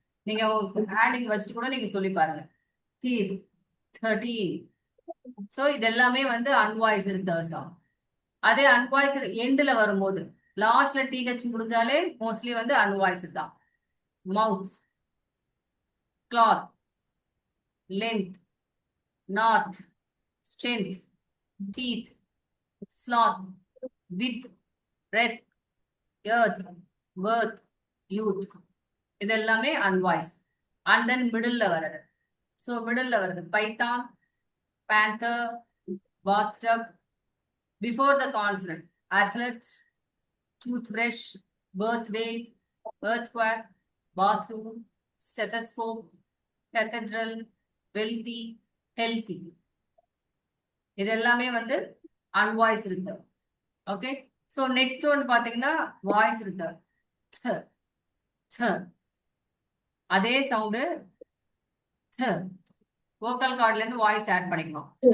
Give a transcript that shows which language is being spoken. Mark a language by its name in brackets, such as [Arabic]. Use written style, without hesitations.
[Tamil] நீங்க ஹேண்டிங் வச்சுட்டு கூட நீங்க சொல்லி பாருங்க. தீஃப், 13. சோ இது எல்லாமே வந்து அன்வாய்ஸ்டு சவுண்ட். அதே அன்வாய்ஸ்டு எண்ட்ல வரும்போது லாஸ்ட்ல டிஹெச் முடிஞ்சாலே மோஸ்ட்லி வந்து அன்வாய்ஸ்டு தான். மவுத், [English] cloth, length, north, strength, teeth, sloth, width, breadth, earth, worth, youth. [Tamil] இது எல்லாமே unvoiced. [English] And then middle [Tamil] வருது. [English] So middle வருது python, panther, bathtub. Before the consonant, athlete, toothbrush, birthday, earthquake, bathroom, stethoscope, cathedral, wealthy, healthy. [Tamil] இது எல்லாமே வந்து unvoiced இருக்கு. Okay, so next one பார்த்தீங்கன்னா voice இருக்கு. அதே சவுண்டு வோக்கல் கார்ட்ல இருந்து வாய்ஸ் ஆட் பண்ணிக்கணும்.